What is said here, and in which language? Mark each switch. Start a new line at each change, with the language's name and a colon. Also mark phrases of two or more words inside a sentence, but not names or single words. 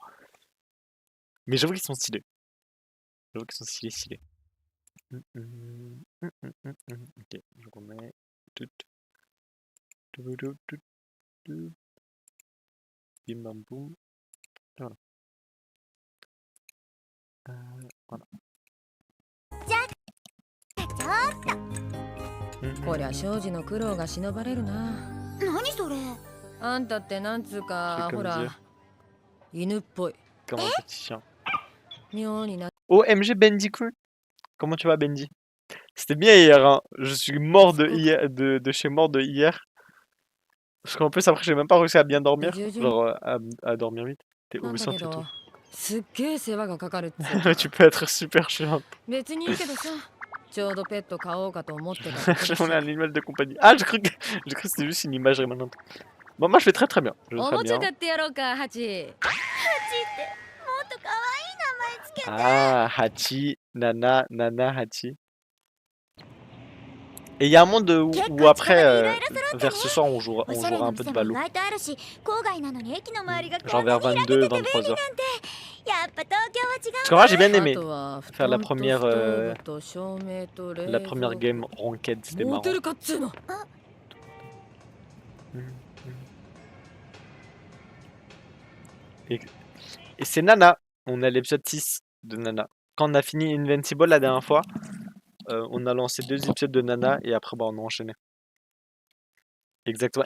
French: Mais j'avoue qu'ils sont stylés. J'avoue qu'ils sont stylés. Ok, je remets. Bim bam boum. Voilà. Voilà.
Japanese: こりゃ庄司の苦労が忍ばれるな。何それ。あんたってなんつうか、
French: C'est
Japanese: ほ
French: comme dire.
Japanese: ら、犬っぽい。
French: Comme un petit chien.
Japanese: 妙にな。
French: OMG Bendy Crew. Comment tu vas Bendy? C'était bien hier, hein. Je suis mort de hier, de chez mort de hier. Parce qu'en plus après j'ai même pas réussi à bien dormir. Genre à dormir vite. T'es
Japanese: なんだ
French: obscent
Japanese: け
French: et
Japanese: ど
French: tout.
Japanese: すっげえ世話がかかるっつうか
French: Tu peux être super chiant.
Japanese: 別にいいけどさ、ちょうどペット飼おうかと思ってたとこだし
French: On est un animal de compagnie. Ah, j'ai cru que c'était juste une imagerie maintenant. Bon, moi je vais très très bien. Je vais
Japanese: お
French: très
Japanese: もちゃ
French: bien.
Japanese: 買ってやろうか、ハチ。ハチってもっと可愛い名前つけて。
French: Ah, Hachi, Nana, Nana, Hachi. Et il y a un monde où après, vers ce soir, on jouera
Japanese: おしゃれ
French: un
Japanese: な
French: peu de
Japanese: 店も意
French: ballot.
Japanese: 外とあるし、郊外なのに駅の周りが
French: Genre
Japanese: こんな
French: vers
Japanese: に開けて
French: 22,
Japanese: て便利
French: 23 heures.
Japanese: なんて。やっぱ東京は違う
French: Parce que moi j'ai bien
Japanese: あ
French: aimé
Japanese: とは
French: faire la
Japanese: 布団と
French: première,
Japanese: ストーブと照明と冷
French: la
Japanese: 蔵
French: première
Japanese: 庫
English: game ranked,
French: c'était
Japanese: モ
French: marrant.
Japanese: テるかっつうの。
French: Et c'est Nana. On a l'épisode 6 de Nana. Quand on a fini Invincible la dernière fois, on a lancé 2 épisodes de Nana et après bah, on a enchaîné. Exactement.